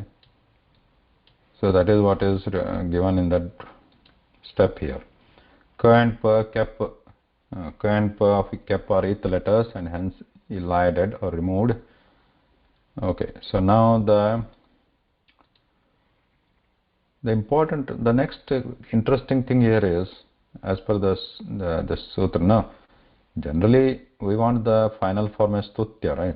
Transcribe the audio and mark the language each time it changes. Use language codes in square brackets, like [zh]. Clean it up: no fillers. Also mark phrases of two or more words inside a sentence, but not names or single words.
[en] So that is what is given in that step here. Ka and pa, Kyap, ka and pa of Kyap are it letters and hence elided or removed. Okay. So now the next interesting thing here is, as per the sutra, now generally we want the final form as Stutya, right?